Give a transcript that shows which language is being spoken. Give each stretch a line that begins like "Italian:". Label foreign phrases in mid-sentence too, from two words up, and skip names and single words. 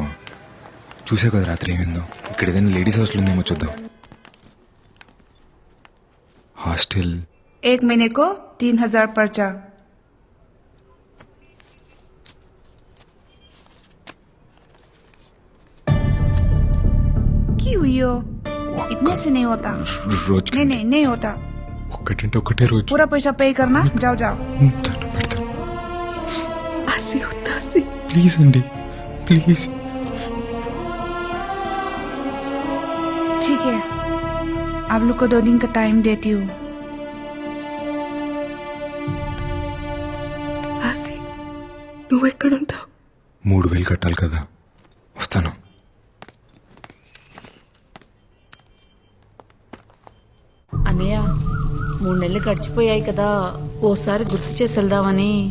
Telugu: చూసావు కదా రాత్రి ఏమైందో. ఇక్కడ ఏదైనా
English: ladies hostel
Telugu: ఉందేమో చూద్దాం. హాస్టల్
Hindi: 1 महीने को 3000 पर्चा. क्यों यो? इतने से नहीं होता.
Telugu: రోజు
Hindi: नहीं होता.
Telugu: ఒక్కటంటే ఒకటే రోజు.
Hindi: पूरा पैसा पे करना. जाओ
Telugu: ఆసి, వద్దు ఆసి. ప్లీజ్ అండి, ప్లీజ్.
Hindi: ठीक है, आप लोग को 2 दिन का टाइम देती हूँ.
Telugu: ఆసి, నువ్వు ఎక్కడుంటావు? 3000 కట్టాలి కదా, వస్తాను. అన్నయ్య, 3 నెలలు గడిచిపోయాయి కదా, ఓసారి గుర్తు చేసి వెళ్దామని.